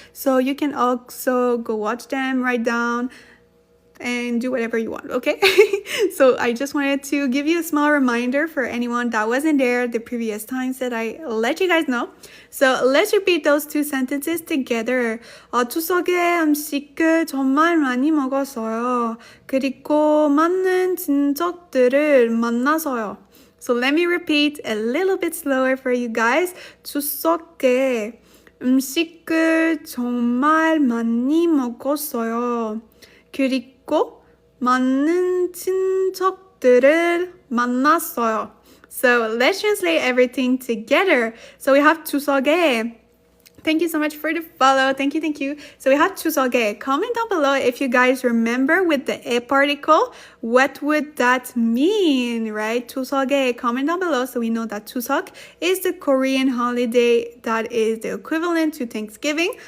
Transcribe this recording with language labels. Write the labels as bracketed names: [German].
[English] So you can also go watch them, write down, and do whatever you want, okay? So I just wanted to give you a small reminder for anyone that wasn't there the previous times that I let you guys know. So let's repeat those two sentences together. [Korean] 추석에 음식을 정말 많이 먹었어요. 그리고 많은 친척들을 만나서요. [English] So let me repeat a little bit slower for you guys. [Korean] 추석에 음식을 정말 많이 먹었어요. 그리고 많은 친척들을 만났어요. [English] So let's translate everything together. So we have 추석에. Thank you so much for the follow. Thank you, thank you. So we have 추석에. Comment down below if you guys remember with the 에 particle, what would that mean, right? [Korean] 추석에. [English] Comment down below so we know that 추석 is the Korean holiday that is the equivalent to Thanksgiving.